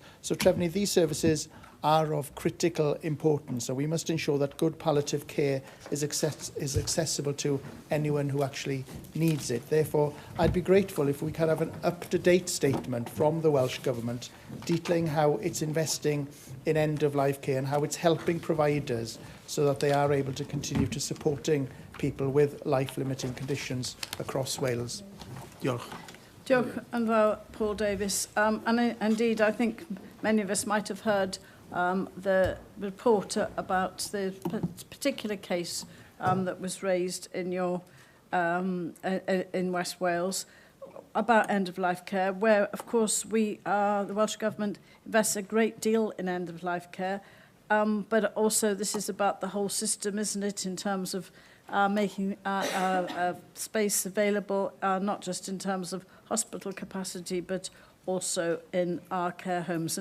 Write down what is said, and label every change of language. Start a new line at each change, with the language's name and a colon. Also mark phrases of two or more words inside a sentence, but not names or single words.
English: So, Trefnydd, these services are of critical importance, so we must ensure that good palliative care is accessible to anyone who actually needs it. Therefore, I'd be grateful if we could have an up-to-date statement from the Welsh Government detailing how it's investing in end-of-life care and how it's helping providers so that they are able to continue to supporting people with life-limiting conditions across Wales.
Welsh: Diolch. Diolch yn fawr, Paul Davies.
English: And indeed, I think many of us might have heard the report about the particular case that was raised in your in West Wales about end-of-life care, where, of course, the Welsh Government invests a great deal in end-of-life care, but also this is about the whole system, isn't it, in terms of making space available, not just in terms of hospital capacity, but also in our care homes.